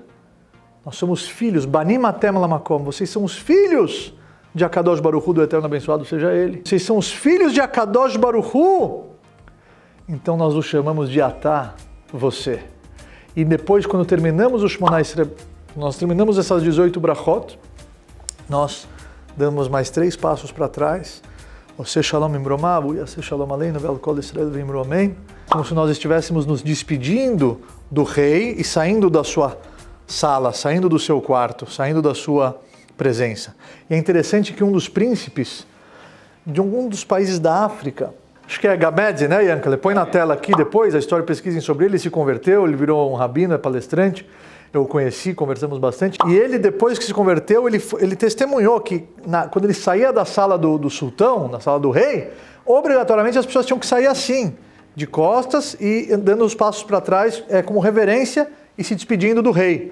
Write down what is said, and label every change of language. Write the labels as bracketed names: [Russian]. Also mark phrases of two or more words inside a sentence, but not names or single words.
[Portuguese] Nós somos filhos, [Hebrew] בנים אתם למקום, [Portuguese] vocês são os filhos de [Hebrew] הקדוש ברוך הוא, [Portuguese] do Eterno abençoado seja Ele. Vocês são os filhos de [Hebrew] הקדוש ברוך הוא. [Portuguese] Então nós os chamamos de Atah, você. E depois, quando terminamos o [Hebrew] שמונה עשרה, [Portuguese] nós terminamos essas 18 brachot, nós damos mais 3 passos para trás. [Hebrew] עושה שלום במרומיו יעשה שלום עלינו ועל כל ישראל ואמרו אמן. [Portuguese] Como se nós estivéssemos nos despedindo do rei e saindo da sua sala, saindo do seu quarto, saindo da sua presença. E é interessante que um dos príncipes de um dos países da África, acho que é Gabedze, né, Yanka? Ele põe na tela aqui depois, a história, pesquisem sobre ele, se converteu, ele virou um rabino, é palestrante, eu o conheci, conversamos bastante, e ele, depois que se converteu, ele testemunhou que quando ele saía da sala do sultão, da sala do rei, obrigatoriamente as pessoas tinham que sair assim, de costas e dando os passos para trás, como reverência e se despedindo do rei.